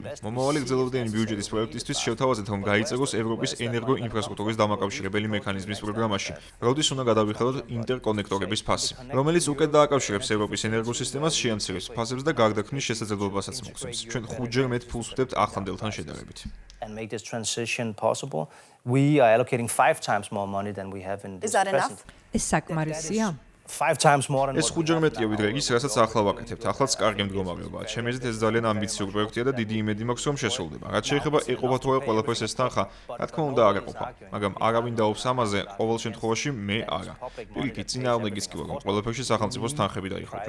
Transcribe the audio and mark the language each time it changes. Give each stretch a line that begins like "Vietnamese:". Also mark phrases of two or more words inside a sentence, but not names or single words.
Georgian: მომავალი გრძელვადიანი ბიუჯეტის პროექტისთვის შევთავაზეთ, რომ გაიწეროს ევროპის ენერგოინფრასტრუქტურის დამაკავშირებელი მექანიზმის პროგრამაში, როდის უნდა გადავიხედოთ ინტერკონექტორების ფასი, რომელიც უკეთ დააკავშირებს ევროპის ენერგოსისტემას, შეამცირებს ფასებს და გარდაქმნის შესაძლებლობასაც მოგცემს. ჩვენ 5-ჯერ მეტ ფულს ვდებთ ახლანდელთან შედარებით.
English: and make this transition possible, we are allocating 5 times more money than we have in this present.
Georgian: ეს საკმარისია?
English: 5 times more than
Georgian: ეს ხუთჯერ მეტია ვიდრე ის, რასაც ახლა ვაკეთებთ. ახლაც კარგი მდგომარეობაა. ჩემი აზრით ეს ძალიან ამბიციური პროექტია და დიდი იმედი მაქვს რომ შესრულდება. რაც შეიძლება ეყობა თუ არა ყველაფერს ეს თანხა, რა თქმა უნდა არ ეყოფა, მაგრამ არავინ დაობს ამაზე, ყოველ შემთხვევაში მე არა. პირიქით, წინააღმდეგიც კი ვარ, რომ ყველაფერში სახელმწიფოს თანხები დაიხარჯოს.